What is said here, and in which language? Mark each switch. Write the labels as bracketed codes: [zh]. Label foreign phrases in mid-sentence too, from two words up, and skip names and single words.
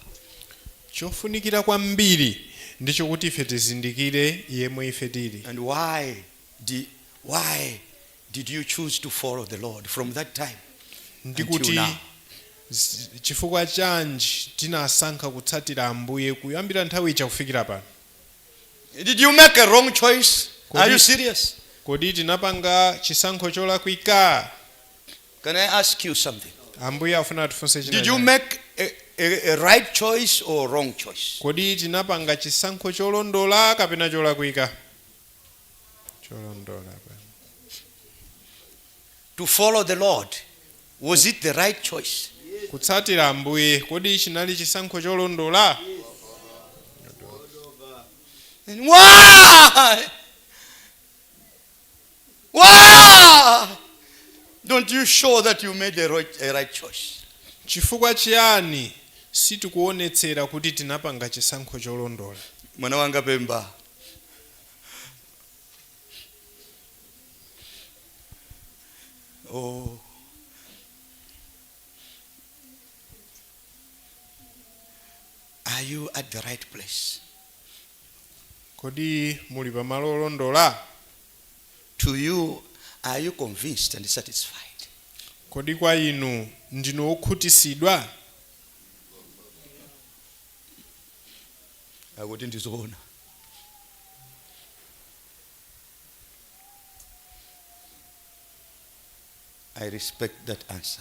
[ny] chofunikira kwambiri ndicho kuti ife tizindikire yemwe ife tili [en] And why did you choose to follow the Lord from that time [ny] ndi [en] until [ny] kuti [en] now? [ny] chifukwa chanji tinasankha kutsatira ambuye kuyambira nthawi icha kufikira pano [en] Did you make a wrong choice? Are you serious? [ny] kodi tinapanga chisankho cholakwika [en] Can I ask you something? [ny] ambuye afuna atifunse [en] Did you [ny] china [en] make a right choice or wrong choice? [ny] kodi tinapanga chisankho cholondola kapena cholakwika? Cholondola. [en] To follow the Lord, was it the right choice? [ny] Kutsatira Ambuye kodi chinali chisankho cholondola? [en] And why? Why don't you show that you made a right choice? [ny] Chifukwa chiyani sitikuonetsera kuti tinapanga chisankho cholondola? Mwana wanga Pemba. Oh. [en] Are you at the right place? [ny] Kodi muli pamalo olondola? [en] To you, are you convinced and satisfied? [ny] Kodi kwa inu ndinu okhutisidwa? Akuti ndizoona. [en] I respect that answer.